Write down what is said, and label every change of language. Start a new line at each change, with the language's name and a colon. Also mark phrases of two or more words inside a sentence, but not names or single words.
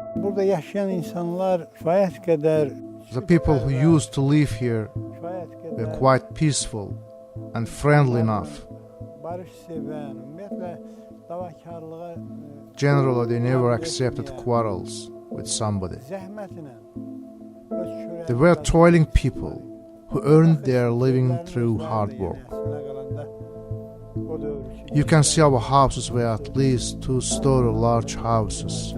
Azerbaijani: burada yaşayan insanlar
Turkish: gayet kadar
English: The people who used to live here were quite peaceful and friendly enough.
Turkish: barış seven,
Azerbaijani: ümumiyyətlə davakarlığa
English: Generally, they never accepted quarrels with somebody.
Azerbaijani: zəhmətlə öz çörəyi
English: They were toiling people who earned their living through hard work. You can see our houses were at least two-story large houses.